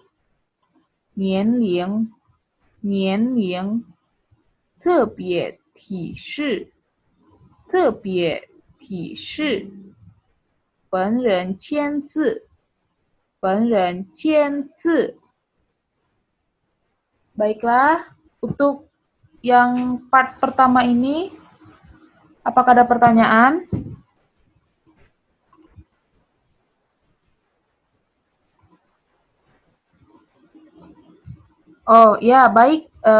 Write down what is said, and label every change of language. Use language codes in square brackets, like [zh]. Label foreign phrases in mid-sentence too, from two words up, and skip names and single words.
[zh] 年龄，年龄。特别提示，特别提示。本人签字，本人签字。 [id] Baiklah, untuk yang part pertama ini, apakah ada pertanyaan? Oh ya, baik.